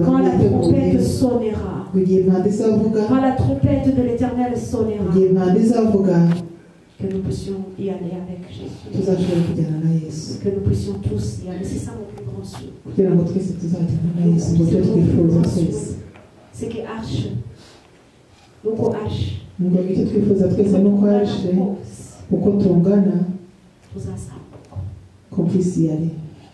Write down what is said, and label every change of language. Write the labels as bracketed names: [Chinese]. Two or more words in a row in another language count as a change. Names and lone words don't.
[French] Quand la trompette sonnera. Quand la trompette de l'Éternel sonnera. Que nous puissions y aller avec Jésus. Que nous puissions tous y aller. C'est ça mon plus grand souhait. C'est que H. Donc H. [Kinyarwanda] ngo icyo twifuza twese nuko yaje uko tungana tuzasaba ko kwisi yari